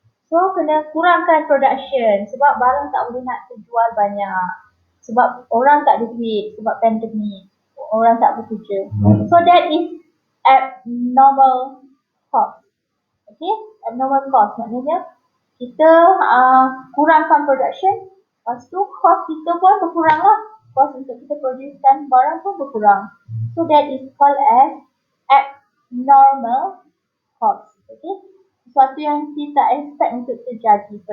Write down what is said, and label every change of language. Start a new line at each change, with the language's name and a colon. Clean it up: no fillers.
Malay: So, kena kurangkan production sebab barang tak boleh nak terjual banyak. Sebab orang tak ada duit, sebab pandemik. Orang tak bekerja.
English: So, that is abnormal cost.
Malay: Okay? Abnormal cost maknanya kita kurangkan production. Lepas tu, cost kita pun berkurang lah. Cost untuk kita producekan barang pun berkurang.
English: So that is called as abnormal cost. Okay?
Malay: Sesuatu yang kita expect untuk terjadi.